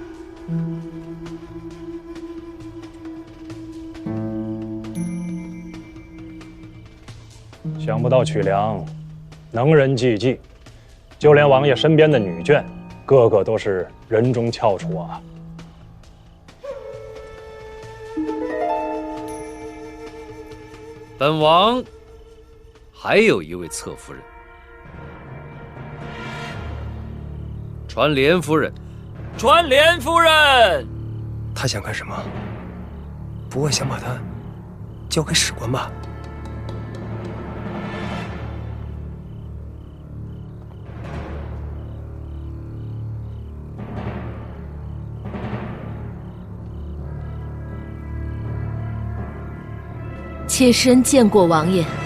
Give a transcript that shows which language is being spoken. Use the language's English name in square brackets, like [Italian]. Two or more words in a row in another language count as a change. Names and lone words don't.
[Chinese] 想不到曲梁能人济济，就連王爺身邊的女眷，個個都是人中翹楚啊。本王還有一位側夫人，傳蓮夫人。傳蓮夫人，他想幹什麼？不会想把他交給史官吧？妾身見過王爺。